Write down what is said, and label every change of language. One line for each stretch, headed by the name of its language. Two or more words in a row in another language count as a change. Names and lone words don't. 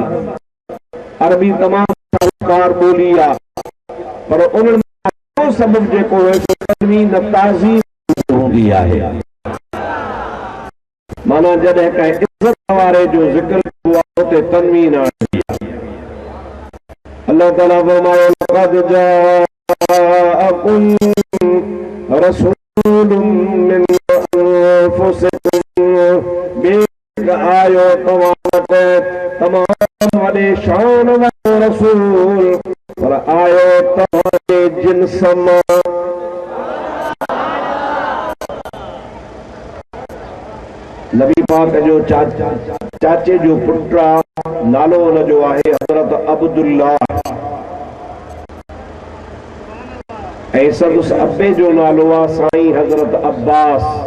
Sindhi: अरबी तमामु शाहूकार ॿोली आहे पर उन्हनि सबब जेको आहे तनवीन ताज़ीम हूंदी आहे। माना जॾहिं कंहिं इज़त वारे जो ज़िक्र कबो आहे उते तनवीन आणंदी आहे। अल्लाह ताला फरमायो
Arabic: لقد جاءكم رسول من أنفسكم
Sindhi: बेशक आयो तव्हां वटि तमामु वॾे शान वारो रसूल पर आयो तव्हांजे जिन्स मां। नबी पाक जो चाचे जो पुट नालो हुन जो आहे हज़रत अब्दुल्लाह ऐं संदसि अब्बे जो नालो आहे साईं हज़रत अब्बास।